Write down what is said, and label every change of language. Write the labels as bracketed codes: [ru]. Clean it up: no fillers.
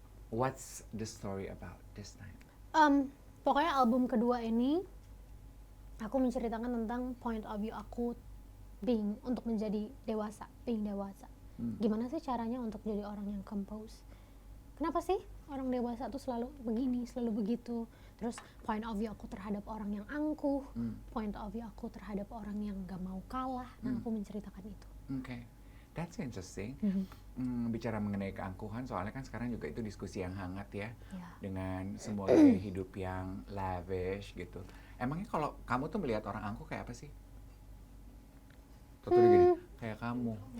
[en] What's the story about this time? [id] Pokoknya album kedua ini aku menceritakan tentang point of view aku untuk menjadi dewasa, being dewasa. Gimana sih caranya untuk jadi orang yang compose? Kenapa sih orang dewasa tuh selalu begini, selalu begitu? Terus point of view aku terhadap orang yang angkuh, point of view aku terhadap orang yang gak mau kalah. Nah, aku menceritakan itu. [en] Okay, that's interesting. [id] Bicara mengenai keangkuhan, soalnya kan sekarang juga itu diskusi yang hangat ya, dengan semua gaya hidup yang lavish gitu. Emangnya kalau kamu tuh melihat orang angkuh kayak apa sih? Tuh gini, kayak kamu.